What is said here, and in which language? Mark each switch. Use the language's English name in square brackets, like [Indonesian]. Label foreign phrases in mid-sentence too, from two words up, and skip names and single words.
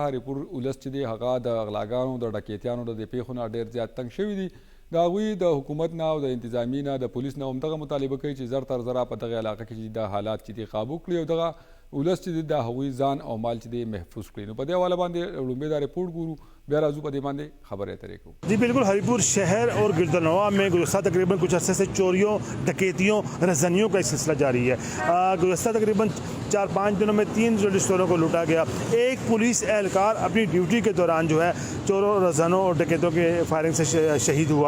[Pashto] هریپور ولس چې دی هغه د غلاګانو د ډکیتیانو د دې پیښو نه ډېر زیات تنګ شوي دي. د هغوی د حکومت نه او د انتظامي نه د پولیس نه همدغه مطالبه کوي چې زر تر زره په دغه علاقه کې د حالات چې دی قابو کړي او دغه ولس چې دی د هغوی ځان او مال چې دی محفوظ کړي. نو په دې حواله باندې لومړی دا رپورټ ګورو بیا راځو په دې باندې خبرې اترې کوو. [Urdu] جی بالکل، ہری پور شہر اور گردنوا میں گزشتہ تقریباً کچھ عرصے سے چوریوں، ڈکیتیوں، رہزنیوں کا سلسلہ جاری ہے. گزشتہ تقریباً 4-5 دنوں میں 3 جیولری سٹوروں کو لوٹا گیا. ایک پولیس اہلکار اپنی ڈیوٹی کے دوران جو ہے چوروں، رہزنوں اور ڈکیتوں کے فائرنگ سے شہید ہوا.